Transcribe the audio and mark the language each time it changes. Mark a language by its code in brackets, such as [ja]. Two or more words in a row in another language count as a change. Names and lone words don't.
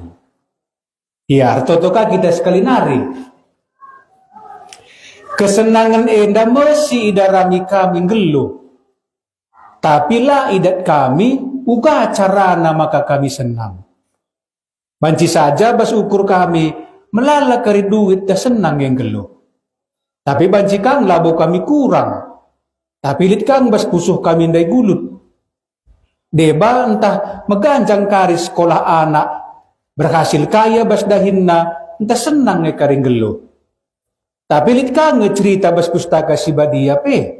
[btx] Iya, artotoka kita sekali nari. Kesenangan enda mesti idarangi kami geluh. Tapi lah idat kami, uga carana maka kami senang. Banci saja bas ukur kami, melala kari duit dah senang yang geluh. Tapi banci kang labo kami kurang. Tapi lit kang bas pusuh kami ndai gulut. Deba entah meganjang kari sekolah anak, berhasil kaya bas dahinna, entah senang nge kari geluh. Tapi lit kang ngecerita bas pustaka si badia pe.